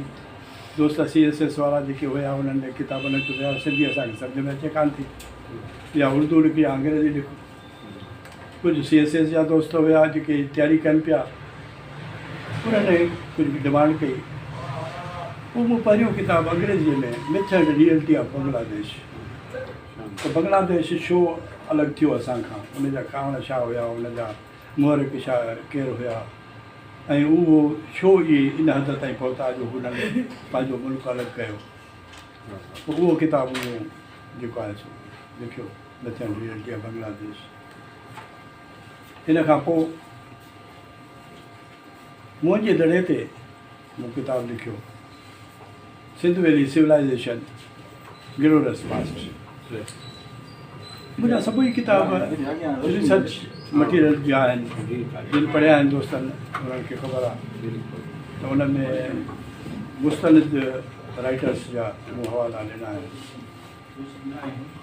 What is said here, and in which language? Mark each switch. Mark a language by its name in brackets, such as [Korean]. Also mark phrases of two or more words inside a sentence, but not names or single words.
[Sindhi] दोस्त CSS वारा जेके हुया उन्हनि किताब न चुनिया, सिंधी असांखे सम्झ में अचे कान थी, या उर्दू लिखी या अंग्रेजी लिखो। कुझु CSS जा दोस्त हुया जेके तयारी कनि पिया, उन्हनि कुझु डिमांड कई। पोइ मूं पहिरियों किताबु अंग्रेजीअ में मिथ एंड रियलिटी ऑफ बांग्लादेश। त बांग्लादेश छो अलॻि थियो असांखां, उनजा कारण छा हुया, उनजा मुहरिक छा केरु हुया, ऐं उहो छो इहे इन हद ताईं पहुता जो हुननि पंहिंजो मुल्क अलॻि कयो। पोइ उहो किताबु जेको आहे सो लिखियो, मिथ एंड रियलिटी ऑफ बांग्लादेश। इन खां पोइ मुंहिंजे दड़े ते मूं किताबु लिखियो, सिंध वैली सिविलाइज़ेशन गिरोरस पास्ट। मुंहिंजा सभई किताब [English] रिसर्च मटीरियल [Sindhi] जा आहिनि, जिन पढ़िया आहिनि दोस्तनि उन्हनि खे ख़बर आहे त उन में मुस्तनिद राइटर्स जा मूं हवाला ॾिना आहिनि।